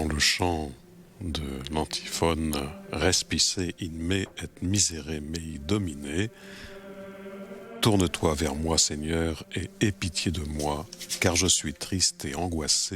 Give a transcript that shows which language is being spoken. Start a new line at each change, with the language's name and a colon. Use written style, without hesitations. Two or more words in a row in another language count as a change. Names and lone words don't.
French: le chant de l'antiphone
Latin: Respice in me et misere mei Domine.
French: Tourne-toi vers moi, Seigneur, et aie pitié de moi, car je suis triste et angoissé.